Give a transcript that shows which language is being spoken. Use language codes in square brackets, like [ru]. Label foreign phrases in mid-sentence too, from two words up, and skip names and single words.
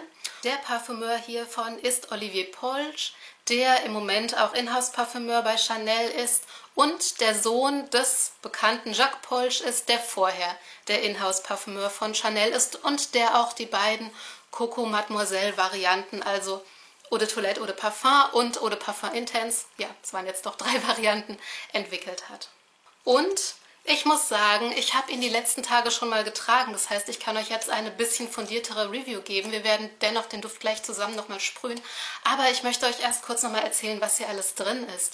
[de] Der Parfümeur hiervon ist Olivier Polch, der im Moment auch Inhouse-Parfümeur bei Chanel ist und der Sohn des bekannten Jacques Polch ist, der vorher der Inhouse-Parfümeur von Chanel ist und der auch die beiden Coco Mademoiselle-Varianten, also Eau de Toilette, Eau de Parfum und Eau de Parfum Intense, ja, es waren jetzt doch 3 Varianten, entwickelt hat. Und ich muss sagen, ich habe ihn die letzten Tage schon mal getragen. Das heißt, ich kann euch jetzt eine bisschen fundiertere Review geben. Wir werden dennoch den Duft gleich zusammen nochmal sprühen. Aber ich möchte euch erst kurz nochmal erzählen, was hier alles drin ist.